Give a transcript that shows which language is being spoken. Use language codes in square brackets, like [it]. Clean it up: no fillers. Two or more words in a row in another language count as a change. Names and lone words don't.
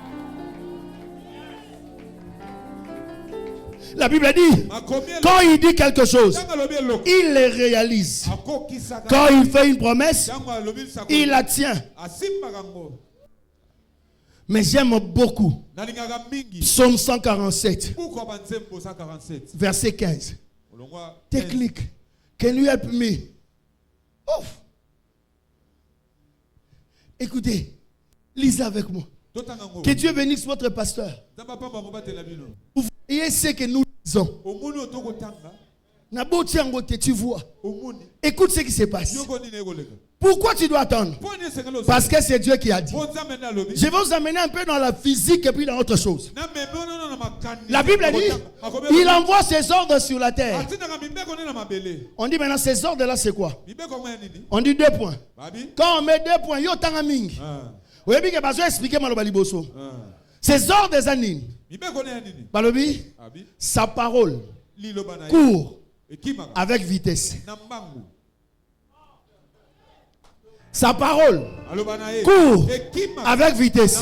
[fr] La Bible dit, quand il dit quelque chose, il le réalise. Quand il fait une promesse, il la tient. Mais j'aime beaucoup Psaume 147, verset 15. Technique. [en] Can you help me? [fr] Ouf. Écoutez, lisez avec moi. Que Dieu bénisse votre pasteur. Vous voyez ce que nous lisons. Tu vois. Écoute ce qui se passe. Pourquoi tu dois attendre? Parce que c'est Dieu qui a dit. Je vais vous amener un peu dans la physique et puis dans autre chose. La Bible dit, il envoie ses ordres sur la terre. On dit maintenant, ces ordres-là, c'est quoi? On dit 2 points. Quand on met 2 points, [ln] yo tanga mingi. [fr] Vous avez besoin d'expliquer [ln] maloba liboso. [fr] Ces ordres des animes. Balobi, sa parole court avec vitesse. Sa parole court avec vitesse.